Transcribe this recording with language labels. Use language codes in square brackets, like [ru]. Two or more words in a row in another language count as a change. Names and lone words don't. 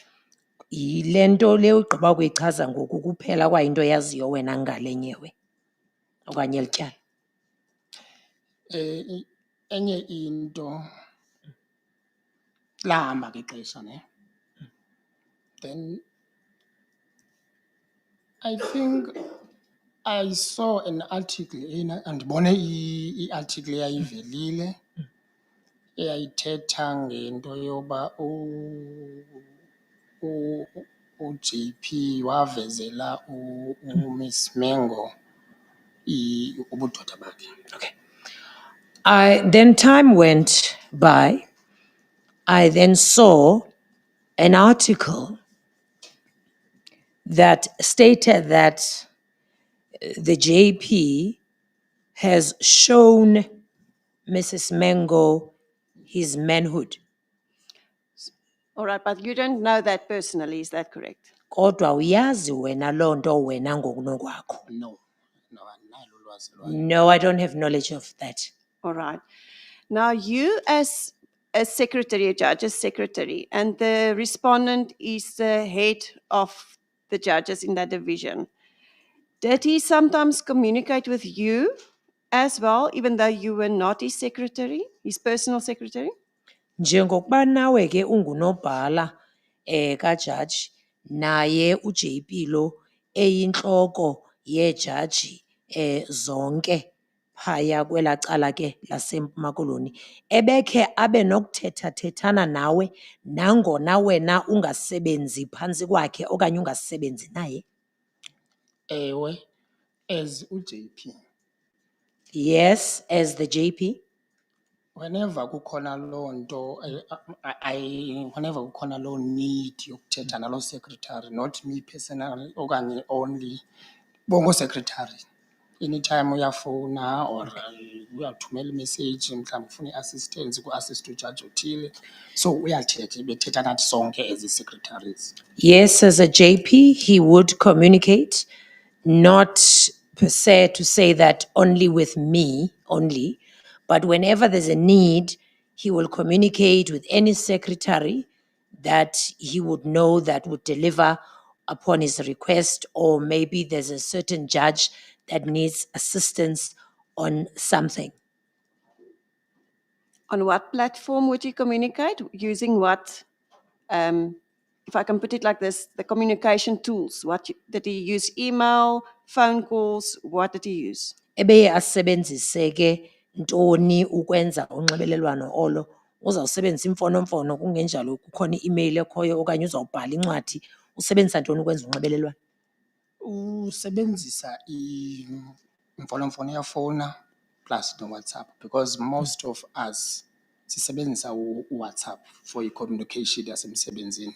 [xh] Yile nto le ugqiba kuyichaza ngoku kuphela kwayinto yaziyo wena ngale nyewe okanye eli tyala. Enye into lahamba ke xesha ne. [en] Then I think I saw an article [xh] andibone i-article eyayivelile eyayithetha ngento yoba uJP wavezela uMiss Mengo ubudoda bakhe. [en] Okay. Then time went by. I then saw an article that stated that the JP has shown Mrs. Mengo his manhood. All right, but you don't know that personally, is that correct? [xh] Kodwa uyazi wena loo nto wena ngokunokwakho. No. No, andinalo ulwazi lwayo. [en] No, I don't have knowledge of that. All right. Now, you as a secretary, a judge's secretary, and the respondent is the head of the judges in that division. Did he sometimes communicate with you as well, even though you were not his secretary, his personal secretary? [xh] Njengokuba nawe ke ungunobhala kajaji, naye uJP lo eyinhloko yejaji zonke phaya kwelaa cala ke laseMpuma Koloni, ebekhe abe nokuthethathethana nawe nangona wena ungasebenzi phantsi kwakhe okanye ungasebenzi naye? Ewe, as uJP, [en] Yes, as the JP. [xh] whenever kukhona loo nto, whenever kukhona loo need yokuthetha naloo secretary, [en] not me personally [xh] okanye only, bongo secretary. Anytime uyafona or uyathumela imessage mhlawumbi ufuna i-assistance ku-assist ujaji othile, so uyathetha bethetha nathi sonke as i-secretaries. [en] Yes, as a JP, he would communicate, not per se to say that only with me only, but whenever there's a need, he will communicate with any secretary that he would know that would deliver upon his request, or maybe there's a certain judge that needs assistance on something. On what platform would you communicate? Using what? If I can put it like this, the communication tools. Did he use email, phone calls? What did he use? [xh] Ebeye asebenzise ke ntoni ukwenza unxibelelwano olo? Uzawusebenzisa imfonomfono kungenjalo kukhona i-email ekhoyo okanye uzawubhala incwadi? Usebenzisa ntoni ukwenza unxibelelwano? Usebenzisa imfonomfono yafowuna plus no-WhatsApp, because most of us sisebenzisa uWhatsApp for i-communication yasemsebenzini.